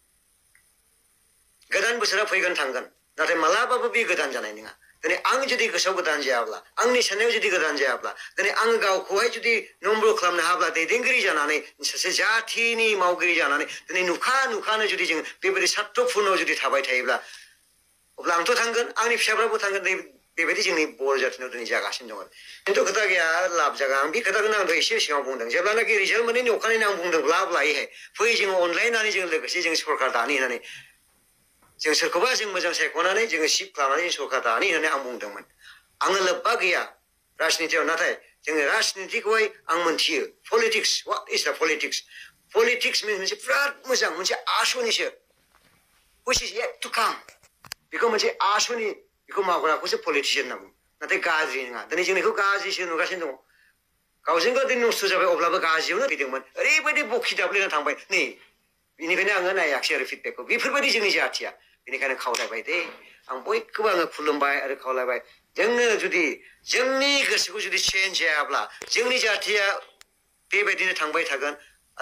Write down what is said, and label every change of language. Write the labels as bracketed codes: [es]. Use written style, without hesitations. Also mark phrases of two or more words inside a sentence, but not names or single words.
[brx] गोदान बोसोरा फैगोन थांगोन नाथाय मालाबाबो बे गोदान जानाय नङा दिनै आं जुदि गोसोआव गोदान जायाब्ला आंनि साननायाव जुदि गोदान जायाब्ला दिनै आङो गावखौहाय जुदि नम्र खालामनो हाब्ला दैदेनगिरि जानानै सासे जाथिनि मावगिरि जानानै दिनै नुखानो जुदि जों बेबायदि सार्तफुर्नआव जुदि थाबाय थायोब्ला अब्ला आंथ' थांगोन आंनि फिसाफ्राबो थांगोन बेबायदि जोंनि बर' जाथिनाव दिनै जागासिनो दङ खिन्थु खोथा गैया लाब जागा आं बे खोथाखौनो आं एसे सिगाङाव बुंदों जेब्लानाखि रिजाल्ट मोननायनि अखानायैनो आं बुंदों लाब लायोहाय फै जोङो अनलायनानै जों लोगोसे जों सरकार दानि होननानै जों सोरखौबा जों मोजां सायख'नानै जोङो सिप खालामनानै जों सरकार दानि होननानै आं बुंदोंमोन आङो लोब्बा गैया राजनितियाव नाथाय जोङो राजनितिखौहाय आं मोनथियो [en] politics what is the politics [brx] मोनसे बिराद मोजां मोनसे आसनिसो [en] which is yet to come [brx] बेखौ मोनसे आसनि बेखौ मावग्राखौसो पलिटिशियान होनना बुङो नाथाय गाज्रि नङा दिनै जों बेखौ गाज्रिसो नुगासिनो दङ गावजों गाव दिनै नस्थ' जाबाय अब्लाबो गाज्रियावनो फैदोंमोन ओरैबायदि बखि दाब्लेना थांबाय नै बेनिखायनो आङो नायाखिसै आरो फिडबेकखौ बेफोरबायदि जोंनि जाथिया बेनिखायनो खावलायबाय दे आं बयखौबो आङो खुलुमबाय आरो खावलायबाय जोंनो जुदि जोंनि गोसोखौ जुदि चेन्ज जायाब्ला जोंनि जाथिया बेबायदिनो थांबाय थागोन आरो